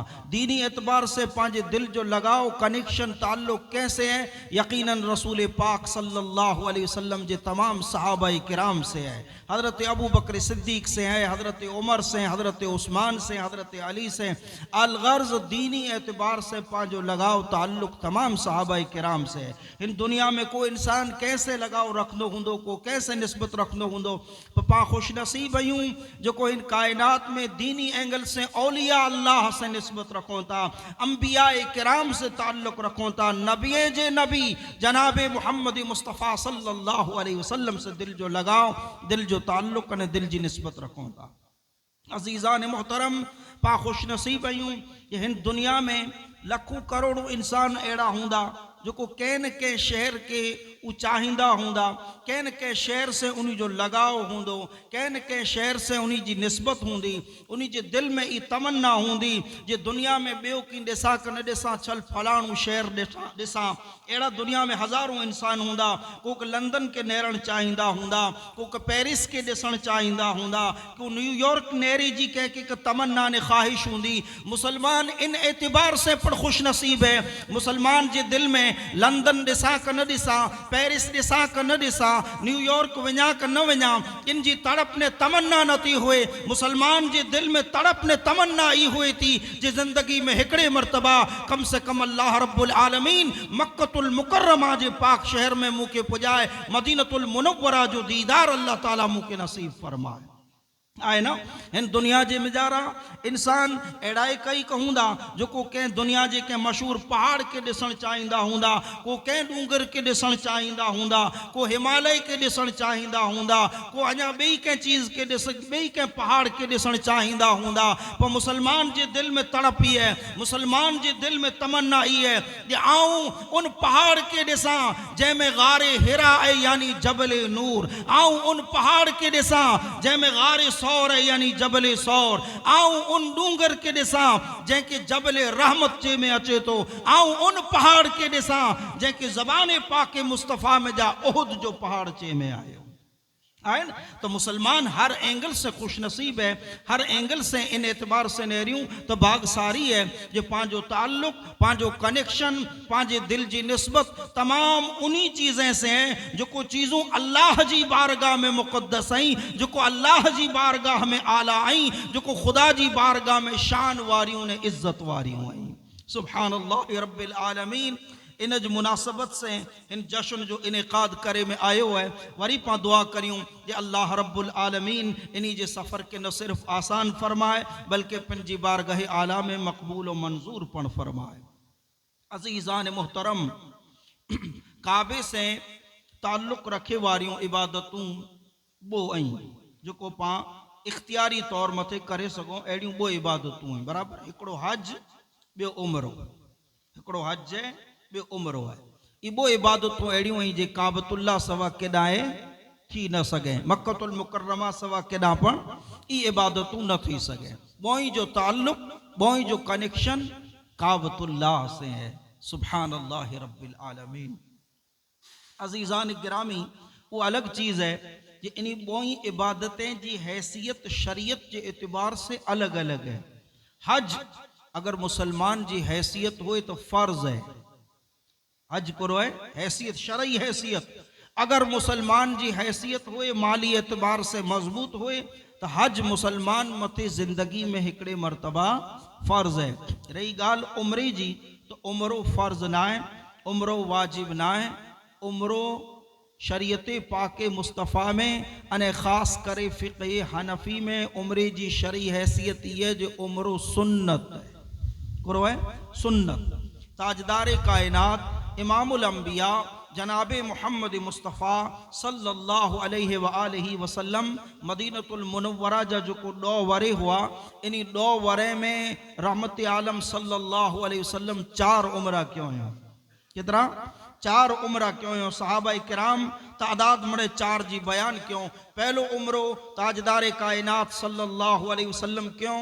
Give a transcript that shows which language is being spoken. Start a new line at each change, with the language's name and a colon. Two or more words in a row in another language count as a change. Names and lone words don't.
Kachhi: दीनी एतबार से पांजे दिल जो लगाव, कनेक्शन, ताल्लुक़ कैसे है, यकीनन रसूल पाक
Arabic: صلى الله عليه وسلم
Kachhi: जे तमाम सहाबा किराम से है। हज़रत अबू बकर सिद्दीक से है, हज़रत उमर से, हज़रत उस्मान से, हज़रत अली से। अलगर्ज दीनी एतबार से पांजो लगाव, ताल्लुक़ तमाम सहाबा किराम से है। इन दुनिया में कोई इंसान कैसे लगाव रखंदो हुंदो, को कैसे निस्बत रखंदो हुंदो। पां खुश नसीब आहियूं जेको इन कायनात में दीनी एंगल से औलिया अल्लाह से निस्बत रखों था, अंबिया किराम से ताल्लुक़ रखों था, नबिये जे नबी जनाब मोहम्मद मुस्तफ़ा
Arabic: صلى الله عليه وسلم
Kachhi: से दिल जो लगाव, दिल जो ताल्लुक़ ने दिल जी निस्बत रखों था। अज़ीज़ान मोहतरम, पा खुश नसीब आहियूं कि हिन दुनिया में लखों करोड़ों इंसान अहिड़ा हूंदा जेको कंहिं न कंहिं शहर के उ चाहींदा हूंदा, कंहिं न कंहिं शहर से उन जो लगाव हूंदो, कंहिं न कंहिं शहर से उन जी निस्बत हूंदी, उन जे दिल में ई तमन्ना हूंदी जे दुनिया में ॿियो की ॾिसां कि न ॾिसां, चल फलाणो शहर ॾिसां। अहिड़ा दुनिया में हज़ारों इंसान हूंदा, को लंदन के नेरण चाहींदा हूंदा, को पेरिस के ॾिसणु चाहींदा हूंदा, को न्यूयॉर्क नेरी जी कंहिंखे हिकु तमन्ना ने ख़्वाहिश हूंदी। मुसलमान इन एतबार से पण खुश नसीब है, मुसलमान जे दिल में लंदन ॾिसां कि न ॾिसां, पेरिस ॾिसां कि न ॾिसां, न्यूयॉर्क वञा कि न वञा, इन जी तड़प ने तमन्ना न थी हुए। मुसलमान जे दिल में तड़प ने तमन्ना ई हुए थी जे ज़िंदगी में हिकिड़े मरतबा कम से कम
Arabic: الله رب العالمين
Kachhi: मक्कतुल मुकर्रमा जे पाक शहर में मूंखे पुॼाए, मदीनतुल मुनव्वरा जो दीदार अल्लाह ताला मूंखे नसीब फरमाए। आए ना इन दुनिया जे मिजारा इंसान अहिड़ा कई कहूंदा जेको कंहिं दुनिया जे कंहिं मशहूर पहाड़ के ॾिसणु चाहींदा हूंदा, को कंहिं डूंगर के ॾिसणु चाहींदा हूंदा, को हिमालय के ॾिसणु चाहींदा हूंदा, को अञा ॿई कंहिं चीज़ के ॿई कंहिं पहाड़ के ॾिसणु चाहींदा हूंदा। पर मुसलमान जे दिल में तड़प ई है, मुसलमान जे दिल में तमन्ना ई है कि आऊं उन पहाड़ के ॾिसां जंहिंमें गारे हिरा है यानी जबल नूर, आऊं उन पहाड़ के ॾिसां जंहिंमें गारे सौर है यानी जबल सौर, आऊं उन डूंगर के ॾिसां जंहिंखे जबल रहमत जे में अचे तो, आऊं उन पहाड़ के ॾिसां जंहिंखे ज़बान पाक मुस्तफ़ा में जा उहुद जो पहाड़ चे में आयो है। तो मुसलमान हर एंगल से खुश नसीब है, हर एंगल से इन एतबार से नेरियूं तो भागसारी है जो पांजो ताल्लुक, पांजो कनेक्शन, पांजे दिल जी निस्बत तमाम उन्हीं चीज़ें से हैं जो को चीज़ों अल्लाह जी बारगाह में मुक़द्दस आई, जो को अल्लाह जी बारगाह में आला आई, जो को खुदा जी बारगाह में शान वारियों ने इज्जत वारियों आई।
Arabic: سبحان الله رب العالمين.
Kachhi: इन जी मुनासिबत से इन जश्न जो इनेकाद करे में आयो है। वरी पा दुआ करियूं जे
Arabic: الله رب العالمين
Kachhi: इन्हीं जे सफ़र के न सिर्फ आसान फरमाए बल्कि पंजी बारगाह आला में मकबूल व मंजूर पण फरमाए। अज़ीज़ान मोहतरम, काबे से ताल्लुक़ रखे वारियूं इबादतूं बो आई जो को पा इख्तियारी तौर मथे करे सको, अड़ियों बो इबादतूं हैं बराबर। हिकिड़ो हज, बो उमरो, हिकिड़ो हज है, बो उमरो है। ये बो इबादतूं अड़ियों ही जे काबतुल्ला सवा केॾांहुं थी न सके, मक्कतुल मुकर्रमा सवा केॾांहुं पण ई इबादतूं न थी सके। बोई जो ताल्लुक़, बोई जो कनेक्शन काबतुल्ला से है।
Arabic: سبحان الله رب العالمين.
Kachhi: अजीज़ान गिरामी, वो अलग चीज़ है कि इन बोई इबादतें जी हैसियत शरीयत के एतबार से अलग अलग है। हज अगर मुसलमान जी हैसियत होए तो फ़र्ज है, हज करो है हैसियत शरई हैसियत। अगर मुसलमान जी हैसियत होए माली एतबार से मजबूत होए तो हज मुसलमान मथे ज़िंदगी में हिकड़े मरतबा फ़र्ज है। रही गाल उम्रे जी, तो उम्रो फ़र्ज ना है, उम्रो वाजिब ना है। उम्रो शरीयत पाके मुस्तफ़ा में अने ख़ास करे फ़िक़्ह हनफ़ी में उम्रे जी शरई हैसियत ये जो उम्रो सुन्नत है, करो है सुन्नत। ताजदार कायनात इमामुल अंबिया जनाबे मोहम्मद मुस्तफ़ा
Arabic: صلى الله عليه وآله وسلم
Kachhi: मदीनतुल मुनव्वरा जा जो को 2 वरे हुआ, इन्हीं 2 वरे में रहमत आलम
Arabic: صلى الله عليه وسلم
Kachhi: 4 उम्रा क्यों हैं? कितना? 4 उम्रा क्यों हैं? सहाबा किराम तादाद मड़े 4 जी बयान क्यों? पहलो उम्रो ताजदार कायनात
Arabic: صلى الله عليه وسلم
Kachhi: क्यों?